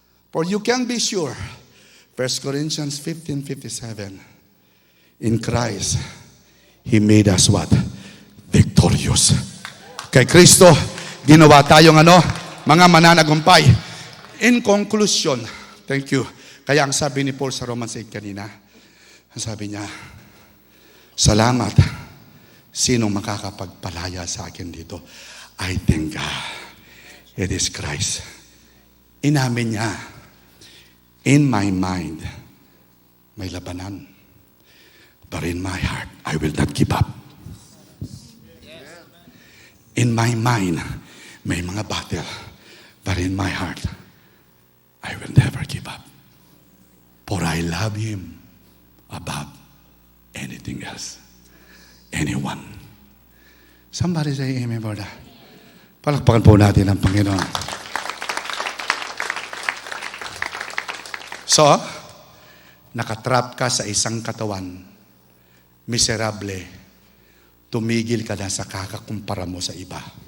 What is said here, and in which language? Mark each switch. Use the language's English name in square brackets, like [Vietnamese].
[English] For you can be sure, 1 Corinthians 15:57, in Christ, He made us what? Victorious. [Filipino] Kay Kristo, ginawa tayong mga mananagumpay. [English] In conclusion, thank you. [Filipino] Kaya ang sabi ni Paul sa Romans 8 kanina, ang sabi niya, Salamat. Sinong makakapagpalaya sa akin dito? [English] I thank God. It is Christ. [Filipino] Inamin niya, [English] in my mind, [Filipino] may labanan. [English] But in my heart, I will not give up. In my mind, [Filipino] may mga battle. [English] But in my heart, I will never give up. For I love Him above anything else. Anyone. Somebody say amen for that. [Filipino] Palakpakan po natin ang Panginoon. So, nakatrap ka sa isang katawan, miserable, tumigil ka na sa kakakumpara mo sa iba.